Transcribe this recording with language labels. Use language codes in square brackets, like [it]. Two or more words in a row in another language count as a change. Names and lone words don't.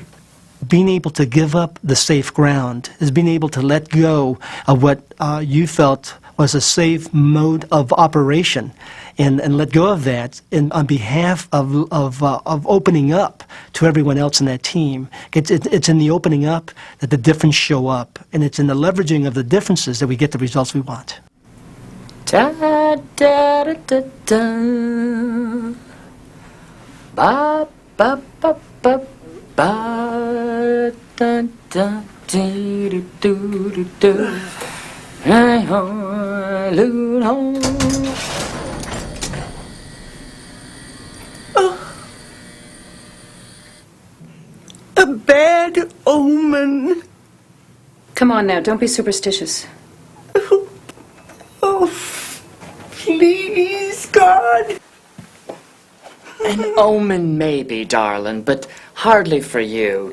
[en] Being able to give up the safe ground is being able to let go of what you felt was a safe mode of operation, and let go of that on behalf of opening up to everyone else in that team. It's in the opening up that the difference show up, and it's in the leveraging of the differences that we get the results we want. Da da da da da. Ba ba ba ba ba da da dee doo doo doo doo. Hey ho, loo ho. A bad omen. Come on now, don't be superstitious. Oh, please, God. An omen maybe, darling, but hardly for you.